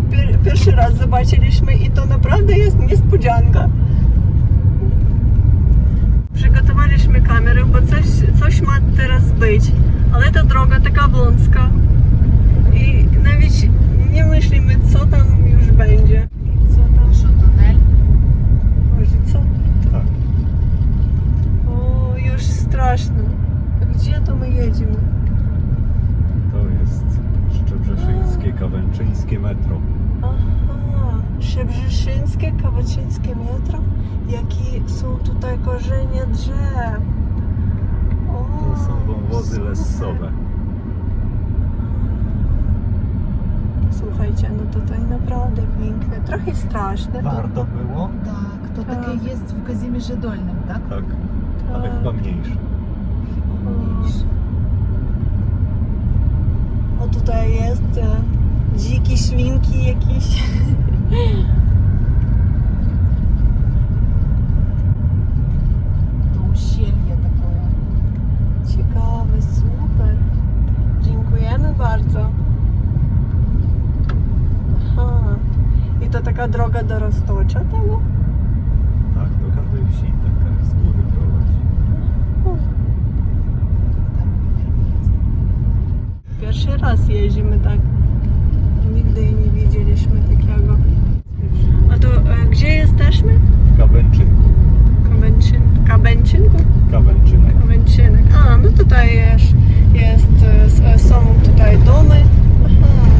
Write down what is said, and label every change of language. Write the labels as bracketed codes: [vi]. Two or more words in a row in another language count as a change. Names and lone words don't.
[pl] Pierwszy raz zobaczyliśmy i to naprawdę jest niespodzianka. Przygotowaliśmy kamerę, bo coś ma teraz być, ale ta droga taka wąska i nawet nie myślimy, co tam już będzie. [uk] Що, тунель? [pl] Może co? Tak. O, już straszno. A gdzie to my jedziemy? To jest Szczebrzeszyńskie, Kawęczyńskie metro. Aha, Szczebrzeszyńskie, Kawęczyńskie metro. Jakie są tutaj korzenie drzew. O, To są wąwozy lesowe. Słuchajcie, no tutaj naprawdę piękne. Trochę straszne. Warto było? [uk] Так, то таке є в Казіміжі Дольним, так? [pl] Tak. Ale chyba mniejsze. O, tutaj jest dzikie świnki jakieś. [ru] То ущелье такое. [pl] Ciekawe, super. Dziękujemy bardzo. Aha. I to taka droga do Roztocza tego? Tak, do każdej wsi taka z góry prowadzi. [uk] Там є. [pl] Pierwszy raz jeździmy tak. Nigdy nie widzieliśmy takiego. A to gdzie jesteśmy? W Kawęczynku. Kabęcinku? Kawęczynek. Kawęczynek. A, no tutaj są tutaj domy. Aha.